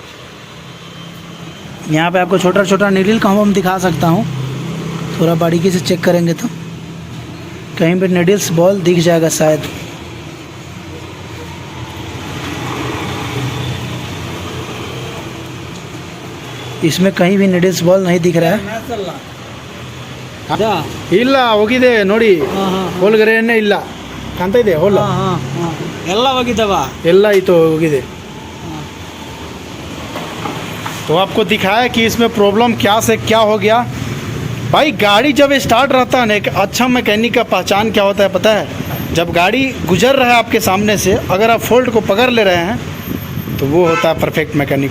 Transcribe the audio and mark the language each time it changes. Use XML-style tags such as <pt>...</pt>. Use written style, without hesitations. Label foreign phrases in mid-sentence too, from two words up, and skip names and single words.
<hi>यहाँ पे आपको छोटा छोटा नीडल का हम दिखा सकता हूँ, थोड़ा बारीकी से चेक करेंगे तो कहीं पे</hi> <en>needles ball</en> <hi>दिख जाएगा शायद। इसमें कहीं भी</hi> <en>needles ball</en> <hi>नहीं दिख रहा है।</hi> <kn>ಇಲ್ಲ ಹೋಗಿದೆ ನೋಡಿ, ಹೋಲ್ಗರೆನೇ ಇಲ್ಲ ಕಾಣ್ತಾ ಇದೆ ಹೋಲ್ ಎಲ್ಲ ಹೋಗಿದ್ದಾವ, ಎಲ್ಲ ಇತ್ತು ಹೋಗಿದೆ।</kn> <hi>तो आपको दिखाया कि इसमें प्रॉब्लम क्या से क्या हो गया। भाई गाड़ी जब स्टार्ट रहता है ना, एक अच्छा मैकेनिक का पहचान क्या होता है पता है? जब गाड़ी गुजर रहा है आपके सामने से, अगर आप फॉल्ट को पकड़ ले रहे हैं तो वो होता है</hi> <en>perfect mechanic.</en>